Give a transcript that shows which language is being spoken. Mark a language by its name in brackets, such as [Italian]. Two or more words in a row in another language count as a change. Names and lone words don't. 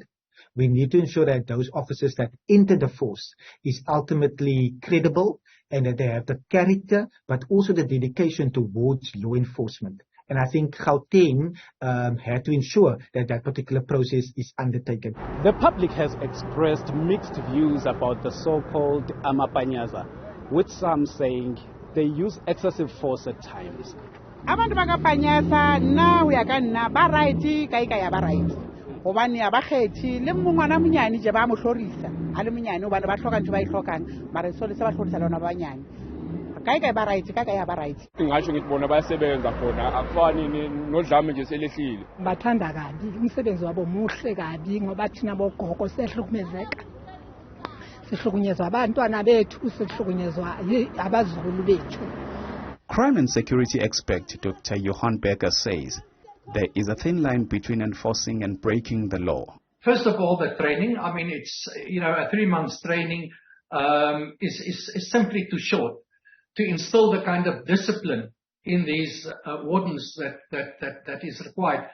[English] We need to ensure that those officers that enter the force is ultimately credible and that they have the character but also the dedication towards law enforcement. And I think Gauteng had to ensure that that particular process is undertaken. The public has expressed mixed views about the so-called AmaPanyaza, with some saying they use excessive force at times. [Southern Sotho] Abantu bakaPanyaza na ho ya ka nna ba right ka ya ba right. Hobane ya ba kgethi le mongwana monyane je ba mo hlorisa. A le monyane hobane ba hloka ntho ba ihlokang, mara so le se ba hlorisa lona ba banyane. Ka ba right ka ya ba right. [Zulu] Ngisho ngithi bona bayasebenza khona akufani nodlame nje selehlile. Bathanda kabi umsebenzi wabo muhle kabi ngoba thina bogogo sehlukumezeka. Sihlukunyezwa abantwana bethu, sihlukunyezwa abazukulu bethu. [English] Crime and security expert Dr. Johan Becker says there is a thin line between enforcing and breaking the law. First of all, the training. I mean, it's a 3 months training is simply too short to instill the kind of discipline in these wardens that is required.